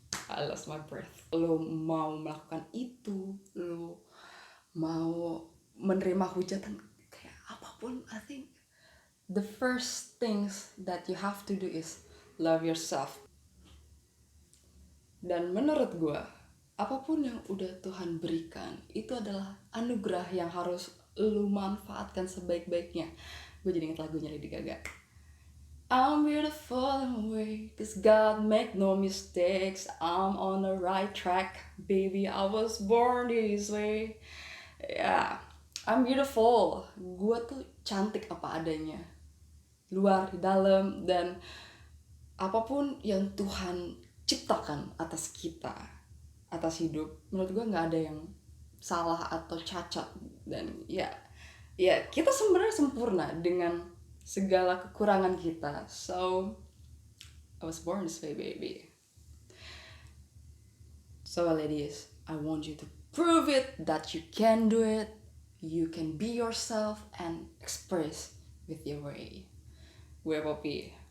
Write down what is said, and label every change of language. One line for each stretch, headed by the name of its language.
English: I lost my breath.
Indonesian: Lo mau melakukan itu, lo mau menerima hujatan kayak apapun,
English: I think the first things that you have to do is love yourself.
Indonesian: Dan menurut gue, apapun yang udah Tuhan berikan itu adalah anugerah yang harus lu manfaatkan sebaik-baiknya. Gue jadi inget lagunya Lady Gaga.
English: I'm beautiful in a way, 'cause God make no mistakes. I'm on the right track, baby, I was born this way. Ya, I'm beautiful.
Indonesian: Gue tuh cantik apa adanya, luar, dalam, dan apapun yang Tuhan ciptakan atas kita, atas hidup, menurut gue nggak ada yang salah atau cacat. Dan ya kita sebenarnya sempurna dengan segala kekurangan kita.
English: So I was born this way, baby. So ladies, I want you to prove it that you can do it. You can be yourself and express with your way. Gue Poppy.